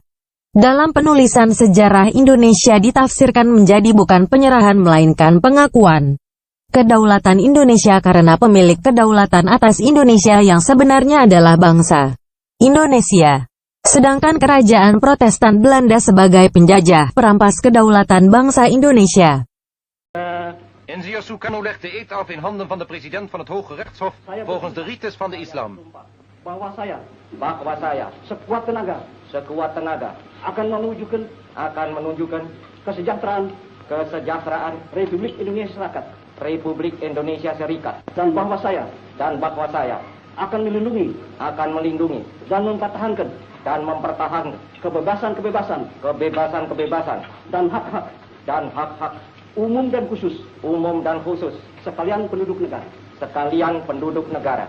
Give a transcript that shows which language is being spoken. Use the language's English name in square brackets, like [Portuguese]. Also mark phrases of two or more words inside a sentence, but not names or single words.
[Indonesian] Dalam penulisan sejarah Indonesia ditafsirkan menjadi bukan penyerahan melainkan pengakuan kedaulatan Indonesia karena pemilik kedaulatan atas Indonesia yang sebenarnya adalah bangsa Indonesia. Sedangkan kerajaan Protestan Belanda sebagai penjajah, perampas kedaulatan bangsa Indonesia. [Dutch] In zeer Sukarno legt de eed af in handen van de president van het Hoge Rechtshof volgens de rites van de islam. [Indonesian] Bahwa saya sekuat tenaga akan menunjukkan kesejahteraan Republik Indonesia Serikat dan bahwa saya akan melindungi dan mempertahankan kebebasan dan hak-hak umum dan khusus sekalian penduduk negara.